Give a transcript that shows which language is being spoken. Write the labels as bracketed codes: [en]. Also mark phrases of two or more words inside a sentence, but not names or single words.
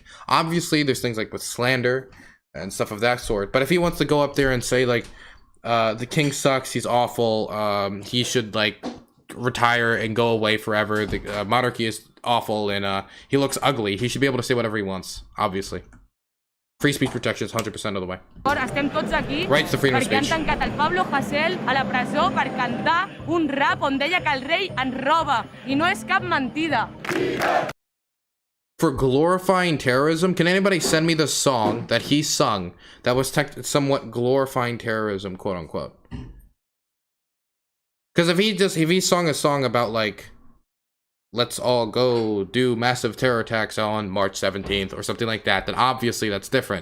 [en] Obviously there's things like with slander and stuff of that sort, but if he wants to go up there and say like the king sucks, he's awful, he should like retire and go away forever, the monarchy is awful, and he looks ugly, he should be able to say whatever he wants, obviously. Free speech protection is 100% of the way. [ca] Estem tots aquí [en] Rights to freedom of [ca] perquè han [en] speech. [ca] tancat el Pablo Hasél a la presó per cantar un rap on deia que el rei ens roba, i no és cap mentida. [en] For glorifying terrorism, can anybody send me the song that he sung that was somewhat glorifying terrorism, quote unquote? Because if he sung a song about like, let's all go do massive terror attacks on March 17th or something like that, then obviously that's different.